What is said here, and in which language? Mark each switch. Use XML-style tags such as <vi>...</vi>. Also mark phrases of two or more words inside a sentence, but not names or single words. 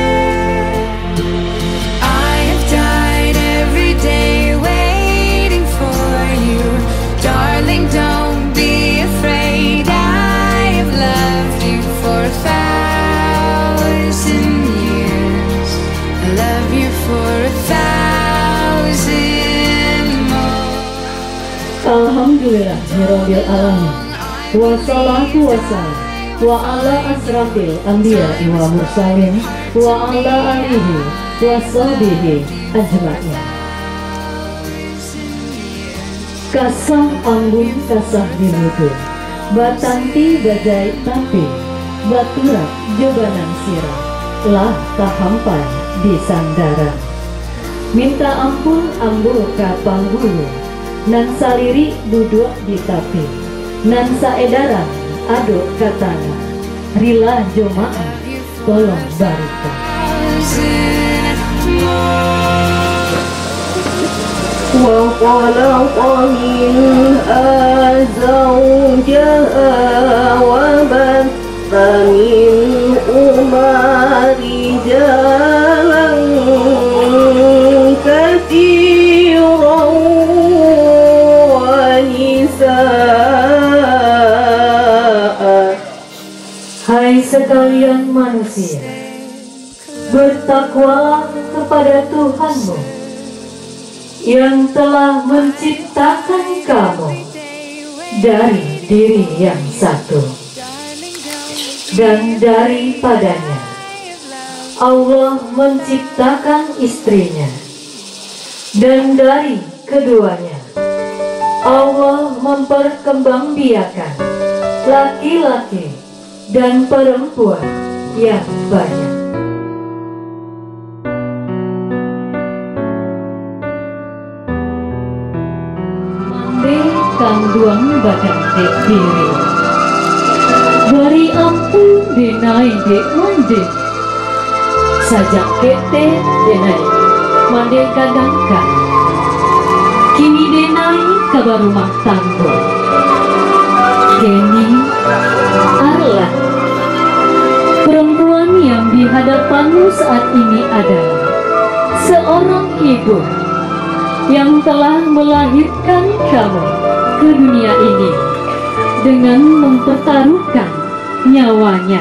<en>I have died every day waiting for you. Darling, don't be afraid. I have loved you for 1,000 years. I love you for 1,000 more.</en> <ar>الحمد لله رب العالمين. والصلاة والسلام على أشرف الأنبياء والمرسلين وعلى آله وصحبه أجمعين.</ar> <min>Kasah anggun kasah dinutur, batanti bajai tapi baturak jobanan sirah lah tahampai di sandara. Minta ampun ambul ka panggulu, nan saliri duduk di tapi, nan saedaran aduk katana, rila jemaah tolong barika.</min> <ar>وخلق منها زوجها وبث منهما رجالا كثيرا ونساء.</ar> <id>Hai sekalian manusia, bertakwalah kepada Tuhanmu yang telah menciptakan kamu dari diri yang satu, dan daripadanya Allah menciptakan istrinya, dan dari keduanya Allah memperkembangbiakan laki-laki dan perempuan yang banyak.</id> <min>Kang duang badan dek diri, bari ampun denai dek mande, sajak kete denai mande kadangkan, kini denai kabar rumah tangga, kini Arlan,</min> <id>perempuan yang di hadapanmu saat ini adalah seorang ibu yang telah melahirkan kamu ke dunia ini dengan mempertaruhkan nyawanya.</id>